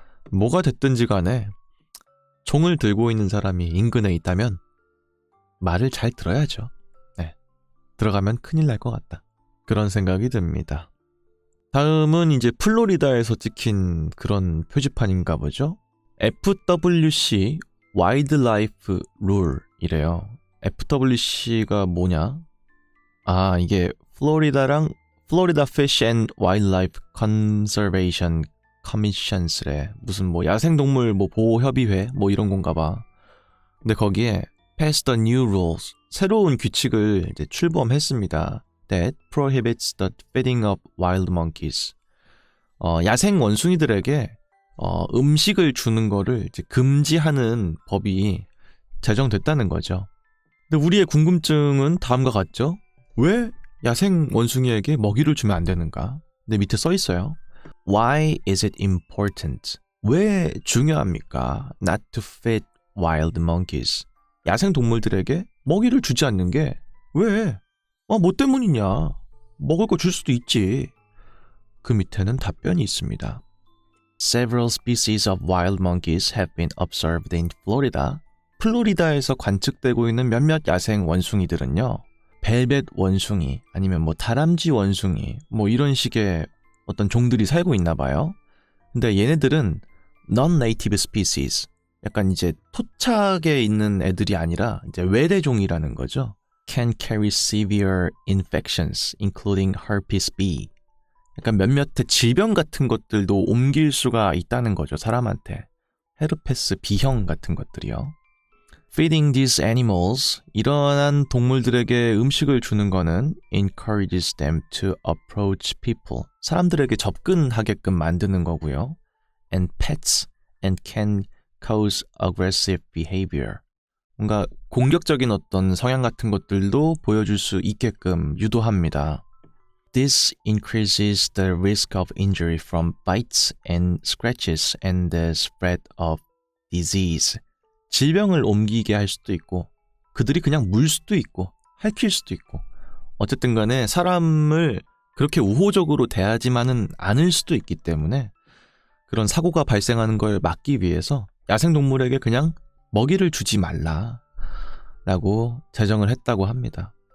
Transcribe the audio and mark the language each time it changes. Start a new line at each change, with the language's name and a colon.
Korean: 뭐가 됐든지 간에 총을 들고 있는 사람이 인근에 있다면 말을 잘 들어야죠. 네. 들어가면 큰일 날 것 같다. 그런 생각이 듭니다. 다음은 이제 플로리다에서 찍힌 그런 표지판인가 보죠.
English: FWC Wildlife Rule이래요.
Korean: FWC가 뭐냐? 아, 이게 플로리다
English: Fish and Wildlife Conservation Commissions래.
Korean: 무슨 뭐 야생동물 뭐 보호협의회 뭐 이런 건가 봐. 근데 거기에
English: Pass the new rules.
Korean: 새로운 규칙을 이제 출범했습니다.
English: That prohibits the feeding of wild monkeys.
Korean: 야생 원숭이들에게 음식을 주는 거를 이제 금지하는 법이 제정됐다는 거죠. 근데 우리의 궁금증은 다음과 같죠? 왜 야생 원숭이에게 먹이를 주면 안 되는가? 근데 밑에 써 있어요.
English: Why is it important?
Korean: 왜 중요합니까?
English: Not to feed wild monkeys.
Korean: 야생 동물들에게 먹이를 주지 않는 게 왜? 뭐 때문이냐? 먹을 거 줄 수도 있지. 그 밑에는 답변이 있습니다.
English: Several species of wild monkeys have been observed in Florida.
Korean: 플로리다에서 관측되고 있는 몇몇 야생 원숭이들은요. 벨벳 원숭이 아니면 뭐 다람쥐 원숭이 뭐 이런 식의 어떤 종들이 살고 있나 봐요. 근데 얘네들은
English: non-native species.
Korean: 약간 이제 토착에 있는 애들이 아니라 이제 외래종이라는 거죠.
English: Can carry severe infections, including herpes B.
Korean: 약간 몇몇의 질병 같은 것들도 옮길 수가 있다는 거죠, 사람한테. 헤르페스 B형 같은 것들이요.
English: Feeding these animals,
Korean: 이러한 동물들에게 음식을 주는 거는
English: encourages them to approach people.
Korean: 사람들에게 접근하게끔 만드는 거고요.
English: And pets, and can cause aggressive behavior.
Korean: 뭔가 공격적인 어떤 성향 같은 것들도 보여줄 수 있게끔 유도합니다.
English: This increases the risk of injury from bites and scratches and the spread of disease.
Korean: 질병을 옮기게 할 수도 있고 그들이 그냥 물 수도 있고 핥힐 수도 있고 어쨌든 간에 사람을 그렇게 우호적으로 대하지만은 않을 수도 있기 때문에 그런 사고가 발생하는 걸 막기 위해서 야생동물에게 그냥 먹이를 주지 말라라고 제정을 했다고 합니다.